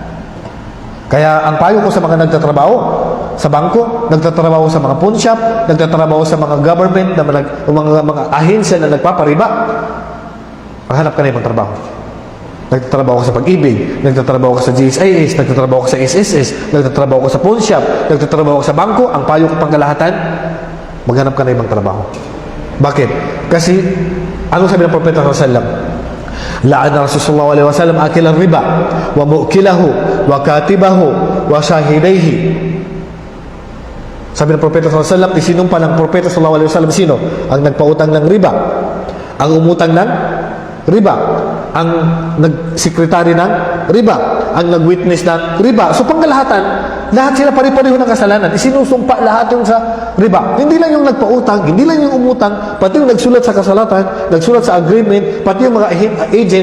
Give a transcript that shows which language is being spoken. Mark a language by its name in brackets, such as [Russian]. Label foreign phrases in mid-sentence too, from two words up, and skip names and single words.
[Filipino] Kaya ang payo ko sa mga nagtatrabaho sa bangko, nagtatrabaho sa mga [English] pawn shop, [Filipino] nagtatrabaho sa mga government, na mga ahensya na nagpapariba, maghanap ka na ibang trabaho. Nagtatrabaho ka sa Pag-ibig, nagtatrabaho ka sa GSIS, nagtatrabaho ka sa SSS, nagtatrabaho ka sa [English] pawn shop, [Filipino] nagtatrabaho ka sa bangko, ang payo ko pangkalahatan, maghanap ka na ibang trabaho. Bakit? Kasi, anong sabi ng Propeta [Arabic] صلى الله عليه وسلم? لعن رسول الله صلى الله عليه وسلم آكل الربا ومؤكله وكاتبه وشاهديه. [Filipino] Sabi ng Propeta [Arabic] صلى الله عليه وسلم, [Filipino] isinumpa ng Propeta [Arabic] صلى الله عليه وسلم [Filipino] sino? Ang nagpautang ng riba, ang umutang ng riba, ang nagsekretary ng riba, ang nagwitness ng riba. So pangkalahatan, lahat sila pare-pareho ng kasalanan. Isinusumpa lahat yung sa riba. Hindi lang yung nagpautang, hindi lang yung umutang, pati yung nagsulat sa kasalatan, nagsulat sa agreement, pati yung mga agent.